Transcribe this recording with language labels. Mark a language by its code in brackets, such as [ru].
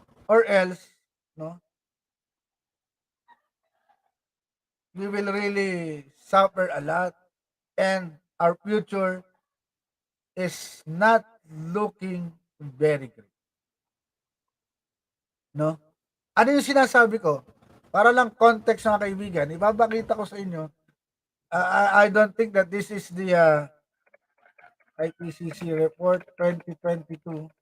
[en] Or else, no, we will really suffer a lot and our future is not looking very great. [tl] No? Ano yung sinasabi ko? Para lang context mga kaibigan, ibabakita ko sa inyo. [en] I don't think that this is the IPCC report 2022.